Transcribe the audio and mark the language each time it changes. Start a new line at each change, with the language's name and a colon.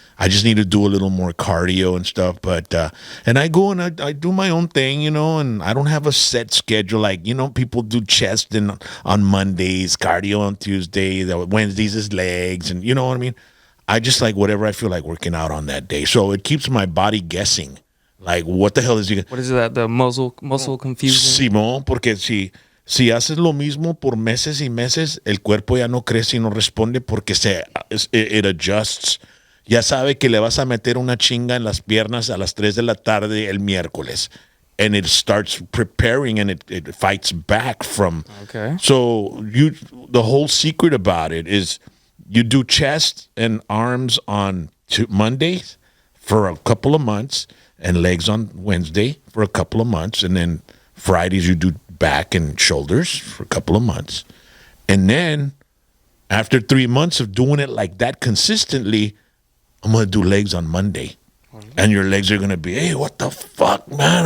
English: I just need to do a little more cardio and stuff, but and I go and I do my own thing, and I don't have a set schedule like people do chest on Mondays, cardio on Tuesday, Wednesdays is legs, and you know what I mean. I just like whatever I feel like working out on that day, so it keeps my body guessing. Like what the hell is he? What is that? The muscle confusion.
Spanish: Simón, porque si haces lo mismo por meses y meses, el cuerpo ya no crece y no responde porque
English: it adjusts.
Spanish: Ya sabe que le vas a meter una chinga en las piernas a las 3 de la tarde el miércoles.
English: And it starts preparing and it fights back from. Okay. So the whole secret about it is you do chest and arms on Mondays for a couple of months, and legs on Wednesday for a couple of months, and then Fridays you do back and shoulders for a couple of months, and then after 3 months of doing it like that consistently, I'm gonna do legs on Monday, and your legs are gonna be, hey, what the fuck, man?